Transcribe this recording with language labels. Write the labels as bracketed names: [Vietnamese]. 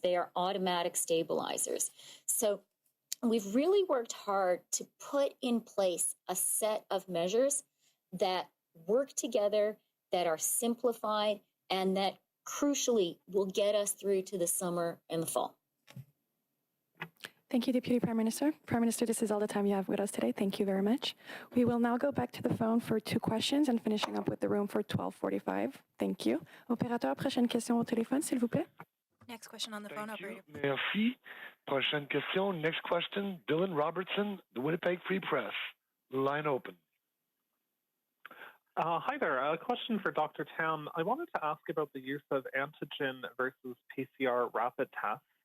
[English] They are automatic stabilizers. So we've really worked hard to put in place a set of measures that work together, that are simplified, and that crucially will get us through to the summer and the fall. Thank you, Deputy Prime Minister. Prime Minister, this is all the time you have with us today. Thank you very much. We will now go back to the phone for 2 questions and finishing up with the room for 12:45. Thank you. [French] Opérateur, prochaine question au téléphone, s'il vous plaît. [English] Next question on the phone, operator. [French] Merci. Prochaine question. [English] Next question, Dylan Robertson, the Winnipeg Free Press. Line open. Hi there. A question for Dr. Tam. I wanted to ask about the use of antigen versus PCR rapid tests.